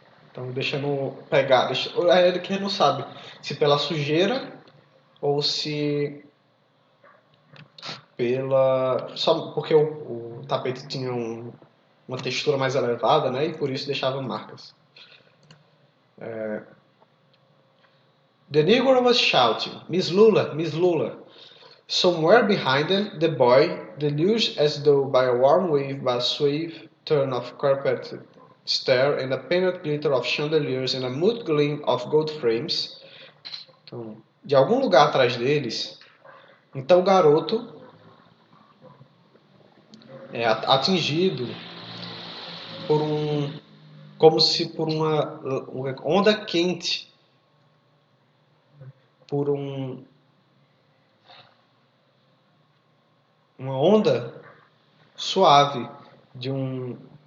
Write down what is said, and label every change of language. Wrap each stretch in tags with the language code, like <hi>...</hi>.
<pt>Então deixando pegar. É ele que não sabe se pela sujeira ou se pela. Só porque o tapete tinha uma textura mais elevada, né? E por isso deixava marcas.</pt> <en>The negro was shouting, Miss Lula, Miss Lula. Somewhere behind them, the boy, deluged as though by a warm wave by a swift turn of carpeted stair and a painted glitter of chandeliers and a mute gleam of gold frames.</en> <pt>Então, de algum lugar atrás deles, então o garoto é atingido por como se por uma onda quente, por uma onda suave de uma</pt>